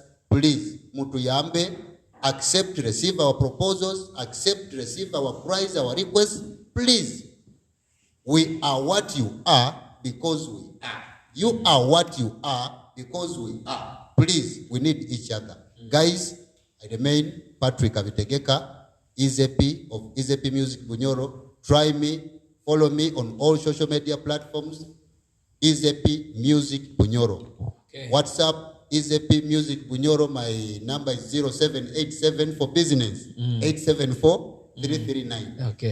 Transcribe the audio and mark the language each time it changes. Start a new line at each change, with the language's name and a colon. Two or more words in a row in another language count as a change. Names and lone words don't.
English: Please, Mutuyambe, accept, receive our proposals, accept, receive our cries, our requests. Please, we are what you are because we are. You are what you are because we are. Please, we need each other. Guys, I remain Patrick Avitegeka, EZP of EZP Music Bunyoro. Try me, follow me on all social media platforms. EZP Music Bunyoro. Okay. WhatsApp, EZP Music Bunyoro. My number is 0787 for business. 874-339. Okay.